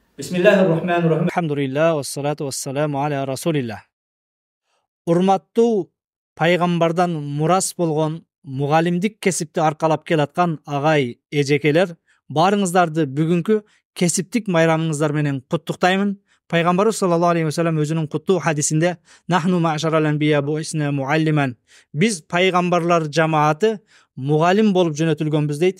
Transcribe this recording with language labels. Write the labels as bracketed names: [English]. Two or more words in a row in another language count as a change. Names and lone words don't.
[Arabic] بسم الله الرحمن الرحيم. الحمد لله والصلاة والسلام على رسول الله. [Kyrgyz] Урматтуу пайгамбардан мурас болгон мугалимдик кесипти аркалап келаткан агай эжекелер, баарыңыздарды бүгүнкү кесиптик майрамыңыздар менен куттуктаймын. Пайгамбарыбыз [Arabic] صلى الله عليه وسلم [Kyrgyz] өзүнүн куттуу хадисинде [Arabic] "نحن معاشر الأنبياء بعثنا معلمين", [Kyrgyz] биз пайгамбарлар жамааты мугалим болуп жөнөтүлгөнбүз дейт.